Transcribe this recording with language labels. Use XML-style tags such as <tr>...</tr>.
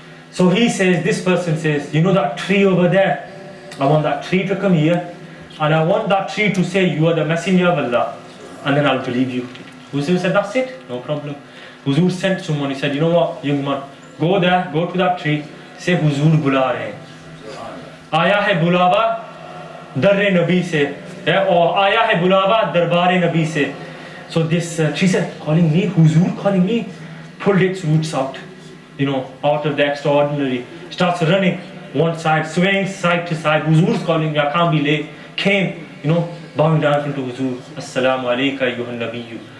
<en>So this person says, that tree over there? I want that tree to come here, and I want that tree to say, you are the messenger of Allah, and then I'll believe you. Huzur said, that's it, no problem. Huzur sent someone, he said, you know what, young man, go there, go to that tree, say,</en> <hi>Huzur bula rahe hain. आया है बुलावा दर्रे नबी से or आया है बुलावा दरबारे नबी से.</hi> <en>So this tree said, calling me, Huzur calling me, pulled its roots out, out of the extraordinary, starts running one side, swaying side to side. Huzur's calling me, I can't be late. Came, bowing down into Huzur.</en> <ar>Assalamu alayka ayyuhan nabiyyu.</ar>